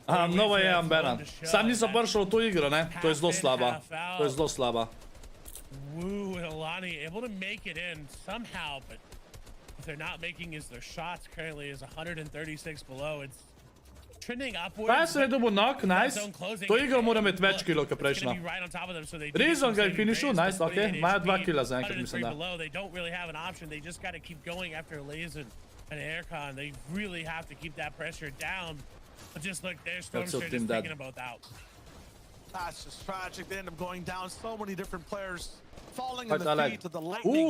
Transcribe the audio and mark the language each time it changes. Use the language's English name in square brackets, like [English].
[Slovenian] Nova je Ambena. Sam nisem prišel v to igro, ne? To je zelo slaba. To je zelo slaba. [English] Woo, and Alani able to make it in somehow, but what they're not making is their shots currently is 136 below. It's trending upwards. [Slovenian] Tyson je dobil knock, nice. To igro mora imeti več kilo, kot prejšnja. Reason ga je finišil, nice, ok. Imajo 2 kila zaenkrat, mislim, da. [English] Below. They don't really have an option. They just got to keep going after Lazen and Aircon. They really have to keep that pressure down. But just look, their Stormster just taking them both out. That's just tragic. They end up going down. So many different players falling in the feet to the lightning.